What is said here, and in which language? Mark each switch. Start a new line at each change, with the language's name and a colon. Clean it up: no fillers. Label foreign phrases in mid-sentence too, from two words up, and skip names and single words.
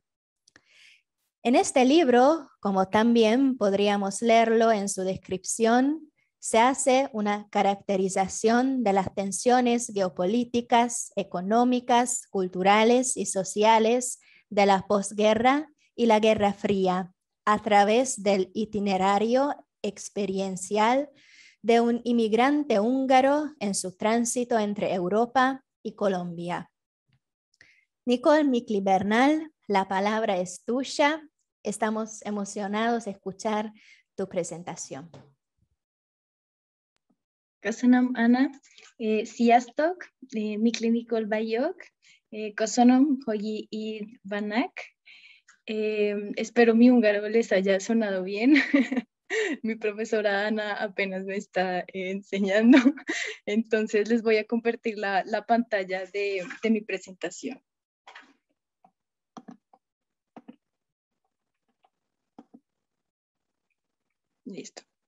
Spanish: En este libro, como también podríamos leerlo en su descripción, se hace una caracterización de las tensiones geopolíticas, económicas, culturales y sociales de la posguerra y la Guerra Fría a través del itinerario experiencial de un inmigrante húngaro en su tránsito entre Europa y Colombia. Nicole Mikli Bernal, la palabra es tuya. Estamos emocionados de escuchar tu presentación.
Hungarian: Köszönöm, Anna. Sziasztok! Mikli Nicole vagyok. Köszönöm, hogy itt vannak.
Spanish: Espero mi húngaro les haya sonado bien. Mi profesora Ana apenas me está enseñando. Entonces les voy a compartir la pantalla de mi presentación. Listo.